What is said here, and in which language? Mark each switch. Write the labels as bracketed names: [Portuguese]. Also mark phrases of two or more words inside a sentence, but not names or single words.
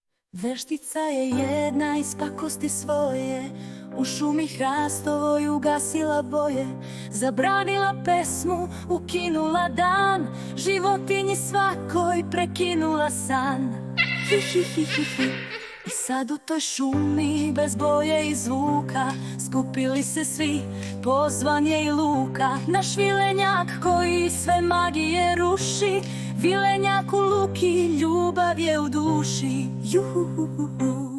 [Serbian] Veštica je jedna iz pakosti svoje, u šumi hrastovoj ugasila boje, zabranila pesmu, ukinula dan, životinji svakoj prekinula san. Hi, hi, hi, hi, hi. I sad u toj šumi bez boje i zvuka skupili se svi, pozvan je i Luka, naš vilenjak koji sve magije ruši. Vilenjak u Luki, ljubav je u duši. Juhuhuhu.